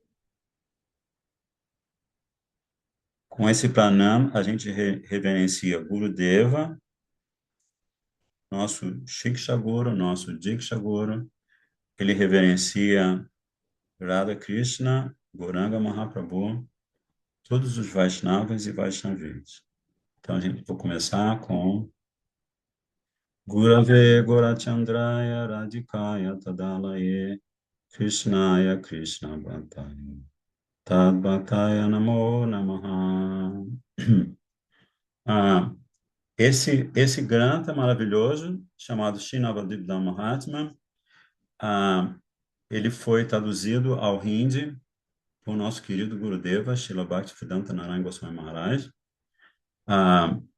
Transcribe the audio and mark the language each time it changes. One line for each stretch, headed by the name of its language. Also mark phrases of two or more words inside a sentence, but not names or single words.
Portuguese: Com esse pranam, a gente reverencia Gurudeva, nosso Shiksha Guru, nosso Diksha Guru, ele reverencia Radha Krishna, Gauranga Mahaprabhu, todos os Vaishnavas e Vaishnavis. Então, a gente vou começar com
Sanskrit: गुरवे गोरचन्द्राय राधिकाय तदालये कृष्णाय कृष्ण भर्ताय तद् भर्ताय नमो नमः.
Portuguese: Ah, esse granta maravilhoso, chamado Srinavadvip Mahatma, ah, ele foi traduzido ao Hindi por nosso querido Gurudeva, Srila Bhaktivedanta Narayana Goswami Maharaj, ah,